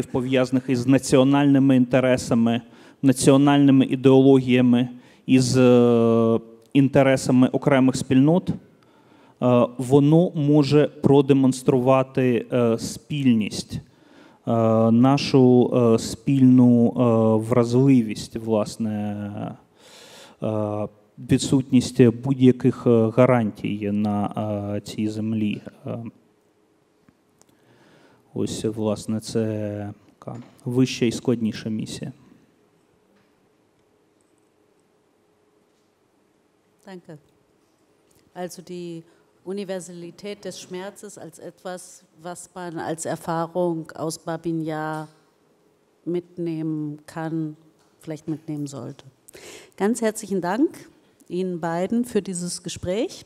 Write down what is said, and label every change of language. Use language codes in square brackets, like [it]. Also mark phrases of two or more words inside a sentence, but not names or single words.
[uk] пов'язаних із національними інтересами, національними ідеологіями, із інтересами окремих спільнот, воно може продемонструвати спільність, нашу спільну вразливість, власне, відсутність будь-яких гарантій на цій землі. Ось, власне, це вища і складніша місія. [de] Danke. Also die Universalität des Schmerzes als etwas, was man als Erfahrung aus Babyn Jar mitnehmen kann, vielleicht mitnehmen sollte. Ganz herzlichen Dank Ihnen beiden für dieses Gespräch.